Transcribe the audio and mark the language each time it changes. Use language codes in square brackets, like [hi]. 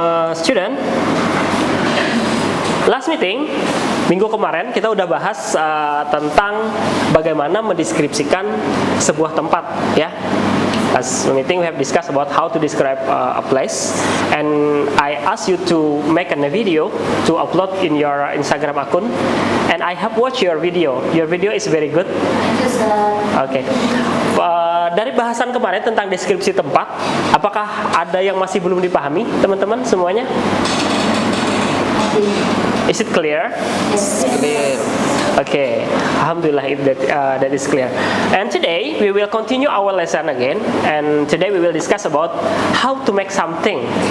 [en] Student, last meeting [id] minggu kemarin kita udah bahas tentang bagaimana mendeskripsikan sebuah tempat, ya. [en] As meeting we have discussed about how to describe a place, and I asked you to make a video to upload in your Instagram account, and I have watched your video. Your video is very good. Okay. [id] Dari bahasan kemarin tentang deskripsi tempat, apakah ada yang masih belum dipahami, teman-teman semuanya? [en] Is it clear? Yes. Clear. Okay, Alhamdulillah that is clear. And today we will continue our lesson again, and today we will discuss about how to make something.